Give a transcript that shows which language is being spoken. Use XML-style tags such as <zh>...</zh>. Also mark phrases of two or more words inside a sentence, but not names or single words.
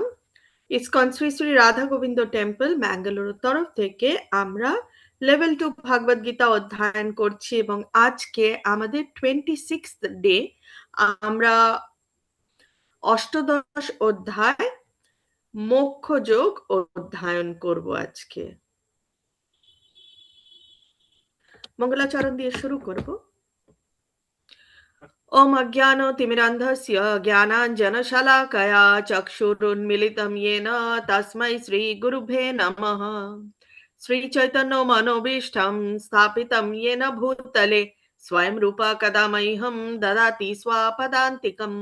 <bn>ইসকন শ্রী শ্রী রাধা গোবিন্দ টেম্পল ম্যাঙ্গালোরের তরফ থেকে আমরা লেভেল 2 ভাগবত গীতা অধ্যয়ন করছি এবং আজকে আমাদের 26th ডে। আমরা অষ্টদশ অধ্যায় মোক্ষ যোগ অধ্যয়ন করব আজকে। মঙ্গলাচরণ দিয়ে শুরু করব।</bn> <sa>ओम अज्ञानतिमिरन्धस्य ज्ञानाञ्जनशलाकया चक्षुरुन्मिलितं येन तस्मै श्रीगुरुभ्ये नमः। श्रीचैतन्यमनोभीष्टं स्थापितं येन भूतले स्वयं रूपा कदा मह्यं ददाति स्वापदान्तिकम्।</sa>